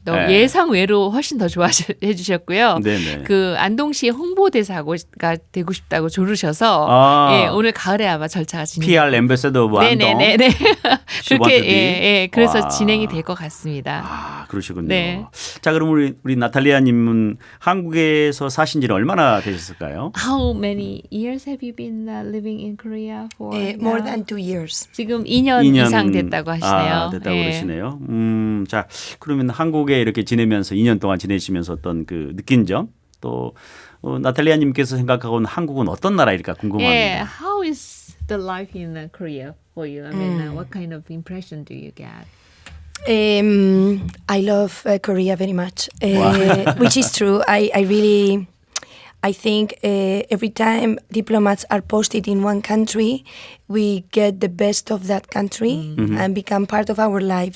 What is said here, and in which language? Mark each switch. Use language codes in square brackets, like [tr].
[ko] 예상 외로 훨씬 더 좋아해 주셨고요. 그 안동시 홍보대사가 되고 싶다고 조르셔서 오늘 가을에 아마 절차가 진행. [en] PR 앰베서더 오브 안동. [ko] 그렇게 그래서 진행이 될 것 같습니다. 그러시군요. 자, 그럼 우리 나탈리아님은 한국에서 사신 지는 얼마나 되셨을까요? [en] How many years have you been living in Korea for? More than 2 years. [ko] 지금 2년 이상 됐다고 하시네요. 됐다고 그러시네요. 자, 그러면 한국에 이렇게 지내면서 2년 동안 지내시면서 어떤 그 느낀 점 또 나탈리아님께서 생각하고는 한국은 어떤 나라일까 궁금합니다. [en] How is the life in Korea for you? I mean, what kind of impression do you get? I love Korea very much, which is true. I think every time diplomats are posted in one country, we get the best of that country and become part of our life.